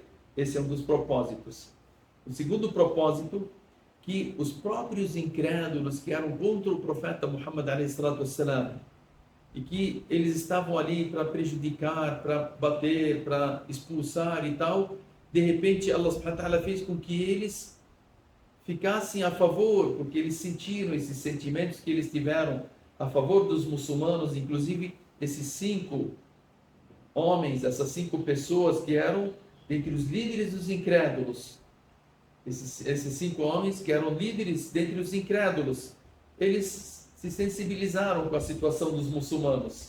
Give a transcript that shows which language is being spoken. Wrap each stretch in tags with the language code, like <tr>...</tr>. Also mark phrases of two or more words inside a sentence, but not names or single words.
<pt>Esse é um dos propósitos. O segundo propósito, que os próprios incrédulos que eram contra o profeta Muhammad a.s. e que eles estavam ali para prejudicar, para bater, para expulsar e tal, de repente</pt> <ar>الله سبحانه وتعالى</ar> <pt>fez com que eles ficassem a favor, porque eles sentiram esses sentimentos que eles tiveram a favor dos muçulmanos, inclusive esses 5 homens, essas 5 pessoas que eram dentre os líderes dos incrédulos, esses 5 homens que eram líderes dentre os incrédulos, eles se sensibilizaram com a situação dos muçulmanos.</pt>